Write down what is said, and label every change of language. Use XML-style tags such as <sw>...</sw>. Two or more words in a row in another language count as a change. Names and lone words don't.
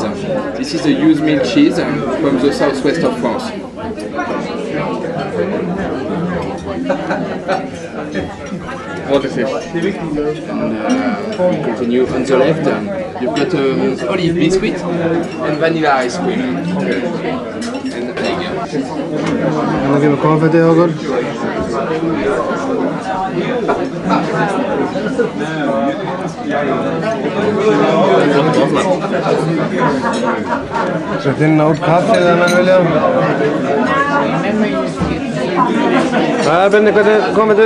<en>This is a used milk cheese from the southwest of France. What is it? And we continue on the left. You've got olive biscuit and vanilla ice cream. Okay. And egg.</en> <is>Þannig kemur konfettið hjá okkur. Sett inn át kaffið þegar menn vilja. Jæja Benni, hvernig er konfettið?</is>